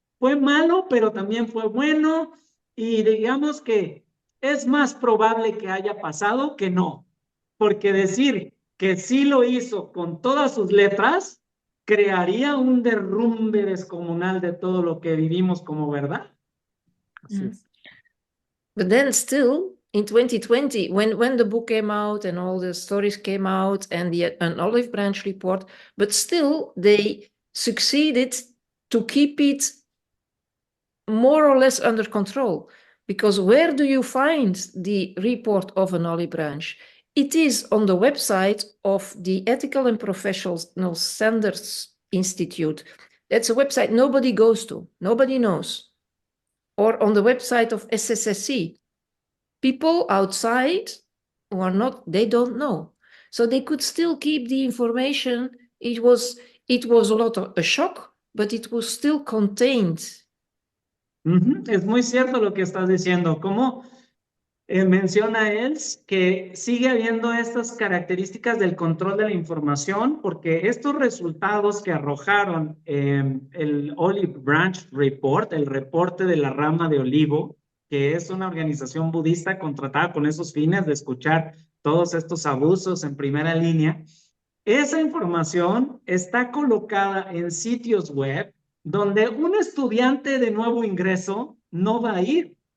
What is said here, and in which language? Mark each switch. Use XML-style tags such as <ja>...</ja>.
<es>Fue malo, pero también fue bueno, y digamos que es más probable que haya pasado que no, porque decir que sí lo hizo con todas sus letras crearía un derrumbe descomunal de todo lo que vivimos como verdad.</es> <en>But then still, in 2020, when the book came out and all the stories came out and an Olive Branch report, but still they succeeded to keep it more or less under control. Because where do you find the report of an Olive Branch? It is on the website of the Ethical and Professional Standards Institute. That's a website nobody goes to, nobody knows. Or on the website of SSSC. People outside who are not, they don't know. So they could still keep the information. It was a lot of a shock, but it was still contained.</en> <es>Es muy cierto lo que estás diciendo. Como menciona Els que sigue habiendo estas características del control de la información porque estos resultados que arrojaron el Olive Branch Report, el reporte de la rama de olivo, que es una organización budista contratada con esos fines de escuchar todos estos abusos en primera línea, esa información está colocada en sitios web donde un estudiante de nuevo ingreso no va a ir.</es>